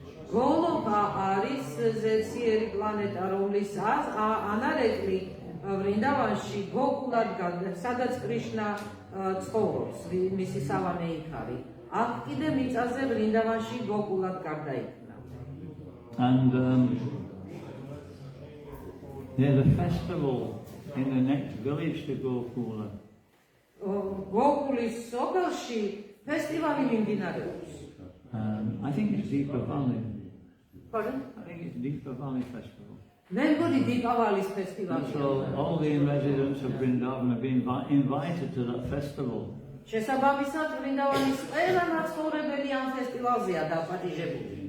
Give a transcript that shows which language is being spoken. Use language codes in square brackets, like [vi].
[ka] გოლოკა არის ზეციერი პლანეტა, რომლის ანარეკლი ვრინდავანში გოკულად სადაც კრიშნა ცხოვრობს, მისი სავანე იქ არის. აქ კიდე მიწაზე ვრინდავანში გოკულად გარდაიქმნა. [en] And there's a festival in the next village to Gokula. [ka] გოკულის სოფელში ფესტივალი მიმდინარეობს. [en] I think it's Deepa Valley. Pardon? I think it's Deepa Valley Festival. [ka] მე მგონი დიპავალის ფესტივალი. [en] So all the residents of Vrindavan have been invited to that festival. [ka] შესაბამისად ვრინდავანის ყველა მაცხოვრებელი ამ ფესტივალზეა დაპატიჟებული.